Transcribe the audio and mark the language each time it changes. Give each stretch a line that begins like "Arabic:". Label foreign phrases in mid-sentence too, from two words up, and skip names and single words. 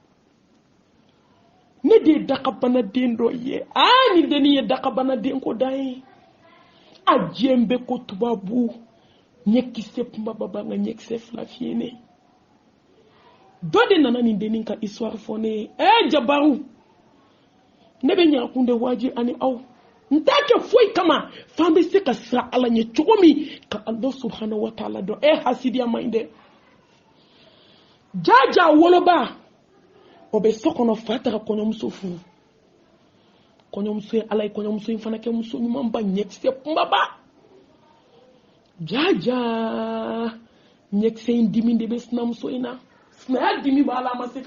Bambara: ne de ye dakabanaden dɔ ye nin dennin ye dakabanaden ko da ye a diɲɛ bɛ ko tubabu ɲɛkisɛ kunbaba b'an ka ɲɛkisɛ fila fiyɛ ne dɔ de nana nin dennin ka histoire fɔ ne ye jabaru ne bɛ ɲakun de waji ani aw n t'a kɛ foyi kama f'an bɛ se ka siran ala ɲɛ cogo min ka
Arabic: Allah subhanahu wa ta'ala
Bambara: dɔn hasidiya man ɲi dɛ jaja woloba o bɛ so kɔnɔ fa taga kɔɲɔmuso furu kɔɲɔmuso ye ala ye kɔɲɔmuso in fana kɛ muso ɲuman ba ɲɛkisɛ kunbaba jaja ɲɛkisɛ in dimi de bɛ sinamuso in na sinaya dimi b'a la a ma se